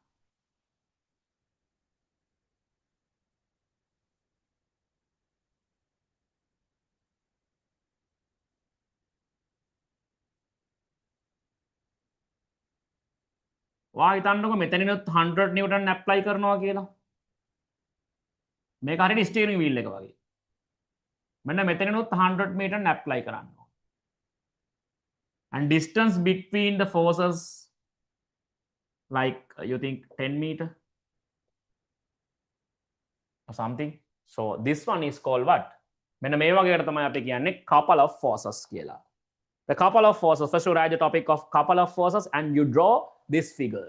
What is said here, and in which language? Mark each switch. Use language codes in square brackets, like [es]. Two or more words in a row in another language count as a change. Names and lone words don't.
[si] වා හිතන්නකො මෙතනිනුත් [en] 100 newton apply [si] කරනවා කියලා. මේක හරියට [en] steering wheel [si] එක වගේ. මෙන්න මෙතනිනුත් [en] 100 newton apply [si] කරනවා. [en] And distance between the forces like you think 10 meter or something. So this one is called what? [si] මෙන්න මේ වගේකට තමයි අපි කියන්නේ [en] couple of forces [si] කියලා. [en] The couple of forces. First you write the topic of couple of forces and you draw this figure.